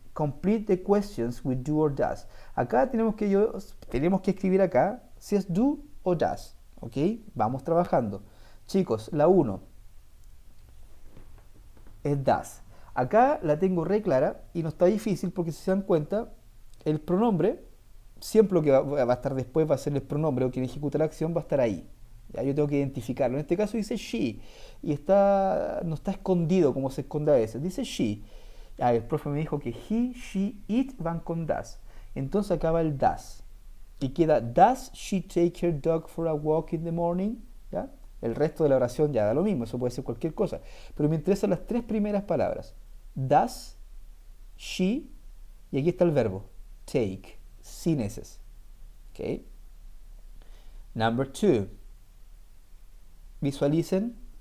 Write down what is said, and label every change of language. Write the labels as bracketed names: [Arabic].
[English] Complete the questions with do or does. [Spanish] Acá tenemos que escribir acá si es do o does, ¿ok? Vamos trabajando. Chicos, la 1 es does. Acá la tengo re clara y no está difícil porque si se dan cuenta, el pronombre, siempre lo que va a estar después va a ser el pronombre o quien ejecuta la acción va a estar ahí. Ya, yo tengo que identificarlo. En este caso dice she y no está escondido como se esconde a veces. Dice she. El profe me dijo que he, she, it van con does. Entonces acaba el does. Y queda [English] does she take her dog for a walk in the morning? [Spanish] ¿Ya? El resto de la oración ya da lo mismo, eso puede ser cualquier cosa. Pero me interesan las tres primeras palabras. Does, she, y aquí está el verbo. Take, sin eses. ¿Ok? [English] Number 2. [Spanish] Visualicen